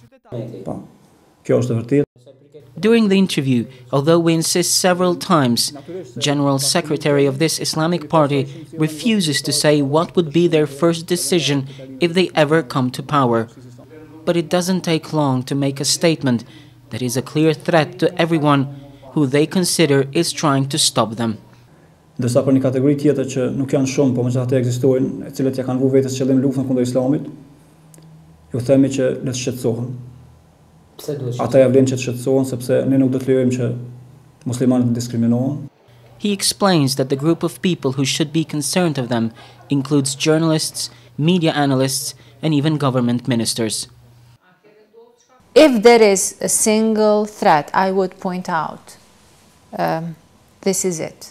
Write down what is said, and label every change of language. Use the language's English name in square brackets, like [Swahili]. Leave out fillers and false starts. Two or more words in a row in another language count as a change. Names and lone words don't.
[English] During the interview, although we insist several times, General Secretary of this Islamic party refuses to say what would be their first decision if they ever come to power. But it doesn't take long to make a statement that is a clear threat to everyone who they consider is trying to stop them. [Albanian] Ndërsa për një kategori tjetër që nuk janë shumë, por megjithatë ekzistojnë, e cilët ja kanë vënë vetes qëllim luftën kundër Islamit, ju themi që le të shqetësohen. Ata ja vlen që të shqetësohen sepse ne nuk do të lejojmë që muslimanët të diskriminohen. [English] He explains that the group of people who should be concerned of them includes journalists, media analysts, and even government ministers. If there is a single threat, I would point out, this is it.